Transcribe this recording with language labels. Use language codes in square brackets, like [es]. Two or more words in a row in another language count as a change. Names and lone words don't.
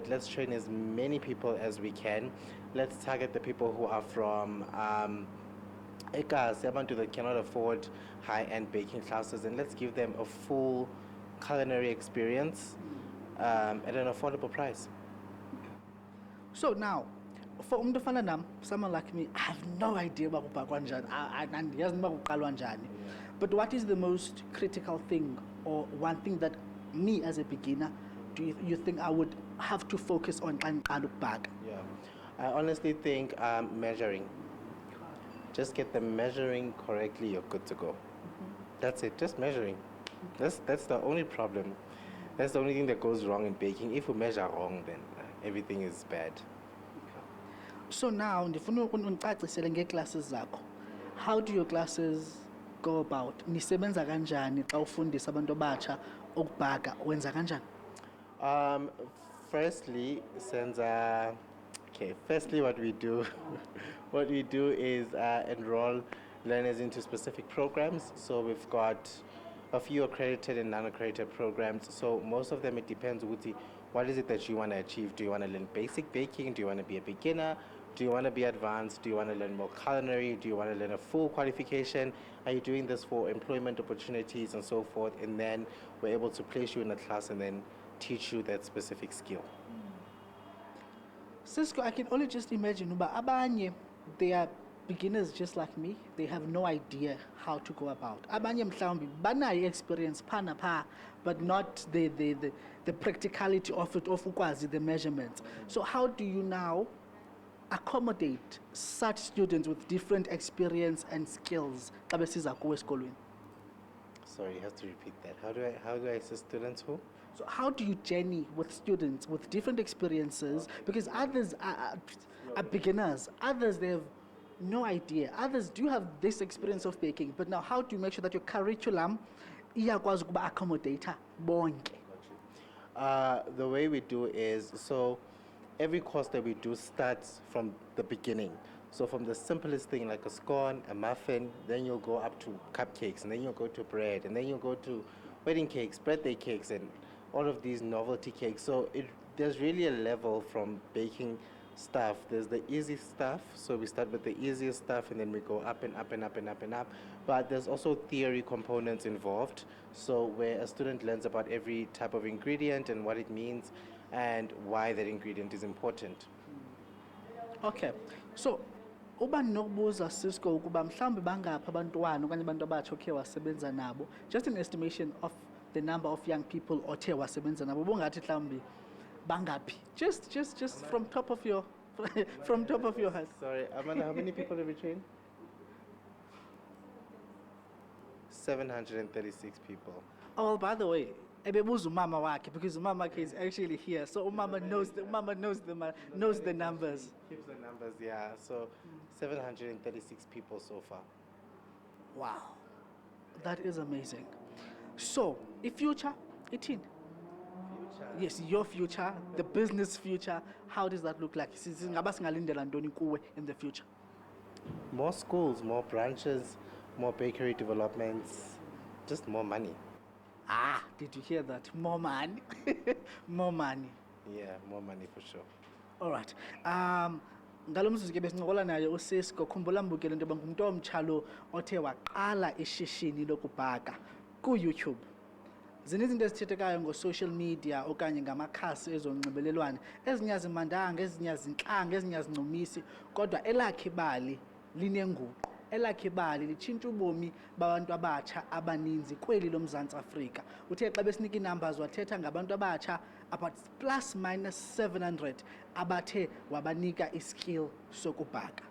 [en] Let's train as many people as we can. Let's target the people who are from abantu that cannot afford high-end baking classes, and let's give them a full culinary experience at an affordable price. So now, for [xh] umuntu ofana nami, [en] someone like me, I have no idea [xh] uba kubhakwa njani, andiyazi uba kuqalwa njani. [en] But what is the most critical thing, or one thing that me as a beginner, do you think I would have to focus on [xh] xa ndiqala ukubhaka? [en] Yeah, I honestly think measuring. Just get the measuring correctly, you're good to go. That's it, just measuring. That's the only problem. That's the only thing that goes wrong in baking. If you measure wrong, then everything is bad. So now, [xh] ndifuna undicacisele ngee-classes zakho. [en] How do your classes go about? [xh] Nisebenza kanjani xa ufundisa abantu abatsha ukubhaka? Wenza kanjani? [en] Firstly, firstly what we do, what we do is enroll learners into specific programs. So we've got a few accredited and non-accredited programs. So most of them, it depends what is it that you want to achieve. Do you want to learn basic baking? Do you want to be a beginner? Do you want to be advanced? Do you want to learn more culinary? Do you want to learn a full qualification? Are you doing this for employment opportunities and so forth? And then we're able to place you in a class and then teach you that specific skill. Cisco, I can only just imagine, [xh] uba abanye, [en] they are beginners just like me. They have no idea how to go about. [xh] Abanye mhlawumbi banayo experience phana pha, [en] but not the practicality of it, of ukwazi the measurements. So how do you now accommodate such students with different experience and skills [xh] xa besiza kuwe esikolweni? [en] Sorry, you have to repeat that. How do I assist students who? So how do you journey with students with different experiences? Because others are beginners, others they have no idea, others do have this experience of baking, but now how do you make sure that your curriculum [xh] iyakwazi ukuba accommodator bonke? [en] The way we do is, so every course that we do starts from the beginning. So from the simplest thing like a scone, a muffin, then you'll go up to cupcakes, and then you'll go to bread, and then you'll go to wedding cakes, birthday cakes, and all of these novelty cakes. So there's really a level from baking stuff. There's the easy stuff, so we start with the easiest stuff and then we go up and up and up and up and up. But there's also theory components involved, so where a student learns about every type of ingredient and what it means and why that ingredient is important. [xh] Okay, so uba nokubuza Cisco ukuba mhlawumbe bangaphi abantwana okanye abantu abatsha okhe wasebenza nabo, [en] just an estimation of the number of young people [xh] othe wasebenza nabo, bongathi mhlawumbe bangaphi, [en] just from top of your from top of your head. Sorry, Amanda, how many people have you trained? 736 people. Oh, well, by the way, [xh] ebebuza umama wakhe, [en] because umama is actually here, so umama knows the numbers. Keeps the numbers, yeah. So 736 people so far. Wow, that is amazing. So, future, 18. Yes, your future, the business future, how does that look like? In the future? More schools, more branches, more bakery developments, just more money. Ah, did you hear that? More money. More money. Yeah, more money for sure. All right. [xh] Ngalo mzuzu ke besincokola naye uSisco, khumbula mbukele into ngumuntu omtshalo othe waqala ishishini lokubhaka kuYouTube. Zininzi izinto ezithethekayo ngo-social media okanye ngamakhasi ezonxibelelwano, ezinye azimandanga, ezinye azintlanga, ezinye azincumisi, kodwa elakhe ibali linenguqu, elakhe ibali litshintsha ubomi babantu abatsha abaninzi kweli loMzantsi Afrika. Uthe xa besinika ii-numbers wathetha ngabantu abatsha [en] about plus minus [xh] 700 abathe wabanika iskill sokubhaka.